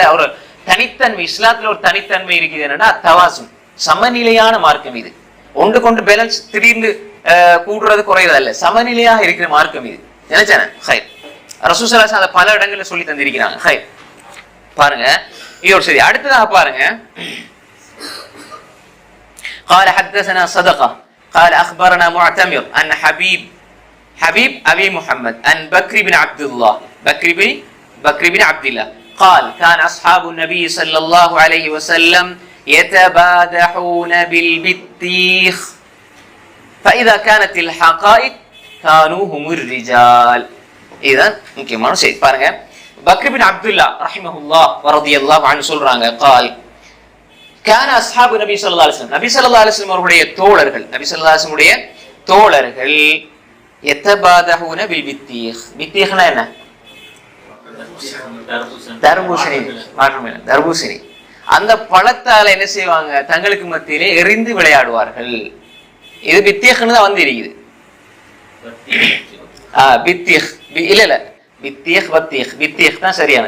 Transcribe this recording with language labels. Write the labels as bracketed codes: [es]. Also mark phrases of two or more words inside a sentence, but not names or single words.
[ta] ஒரு தனித்தன்மை, இஸ்லாத்துல ஒரு தனித்தன்மை இருக்குது. என்னன்னா தவாசுன், சமநிலையான மார்க்கம் இது. ஒன்று கொண்டு பேலன்ஸ் திடீர்னு கூடுறது குறையறது அல்ல, சமநிலையாக இருக்கிற மார்க்கம் இது. நினைச்சானே ரசூல் [ar] صلى الله عليه وسلم [ta] அதை பல இடங்கள்ல சொல்லி தந்திருக்கிறாங்க. பாருங்க இது ஒரு செய்தி. அடுத்ததாக பாருங்க, [ar] قال حدثنا صدقة قال أخبرنا معتمر أن حبيب أبي محمد أن بكر بن عبد الله قال كان أصحاب النبي صلى الله عليه وسلم يتبادحون بالبطيخ فإذا كانت الحقائق كانوا هم الرجال. [ta] இதுதான் முக்கியமான செய்தி. பாருங்க, பக்ர் பின் அப்துல்லா [ar] رحمه الله ورضي الله عنه [ta] சொல்றாங்க, [ar] قال كان اصحاب النبي صلى الله عليه وسلم [ta] நபி [ar] صلى الله عليه وسلم [ta] அவர்களுடைய தோழர்கள், நபி [ar] صلى الله عليه وسلم [ta] உடைய தோழர்கள் [ar] يتبادحون بالبطيخ. [ta] பித்தீஹ்னா என்ன? தர்பூசணி. அந்த பழத்தால என்ன செய்வாங்க, தங்களுக்கு மத்தியிலே எரிந்து விளையாடுவார்கள். இது பித்தீஹ்னு தான் வந்து இருக்குது. பித்தீஹ் இல்ல பித்தீஹ் தான் சரியானது.